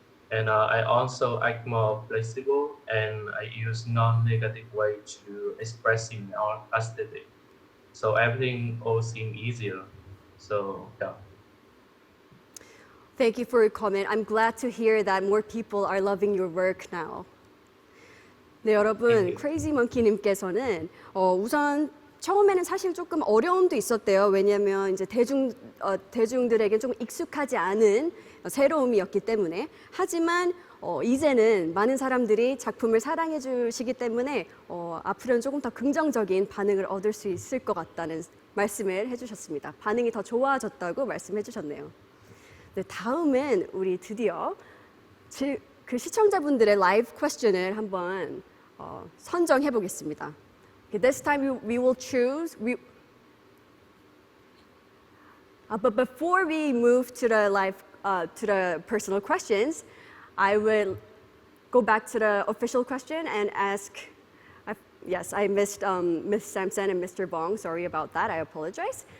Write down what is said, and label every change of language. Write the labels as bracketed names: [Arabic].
[English] And I also act more flexible, and I use non-negative way to expressing my art aesthetic. So everything all seemed easier. So yeah. Thank you for your comment. I'm glad to hear that more people are loving your work now. [Korean] 네, 여러분, 크레이지 먼키님께서는 우선 처음에는 사실 조금 어려움도 있었대요. 왜냐하면 이제 대중들에게 좀 익숙하지 않은 새로움이었기 때문에. 하지만 이제는 많은 사람들이 작품을 사랑해 주시기 때문에 앞으로는 조금 더 긍정적인 반응을 얻을 수 있을 것 같다는 말씀을 해주셨습니다. 반응이 더 좋아졌다고 말씀해 주셨네요. 네, 다음은 우리 드디어 그 시청자분들의 라이브 퀘스천을 한번 선정해 보겠습니다. [English] Okay, this time we will choose. But before we move to the personal questions, I will go back to the official question and ask. Yes, I missed Ms. Samson and Mr. Bong. Sorry about that. I apologize.